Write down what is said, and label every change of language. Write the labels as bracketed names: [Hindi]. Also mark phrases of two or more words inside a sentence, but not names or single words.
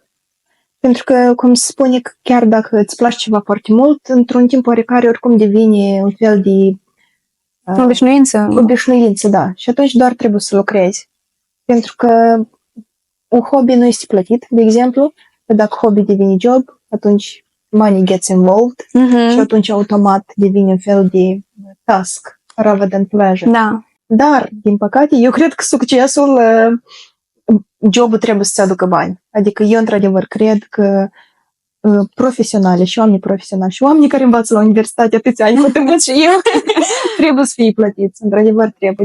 [Romanian] Pentru că, cum se spune, că chiar dacă îți place ceva foarte mult, într-un timp oarecare oricum devine un fel de obișnuință, da. Și atunci doar trebuie să lucrezi. Pentru că un hobby nu este plătit, de exemplu, dar dacă hobby devine job, atunci [English] money gets involved [Romanian] și atunci automat devine un fel de [English] task rather than pleasure. [Romanian] Da. Dar, din păcate, eu cred că succesul, jobul trebuie să-ți aducă bani. Adică eu, într-adevăr, cred că profesionale și oamenii profesionali și oamenii care învață la universitate atâția ani cât învăț și eu, trebuie să fie plătiți. Într-adevăr, trebuie.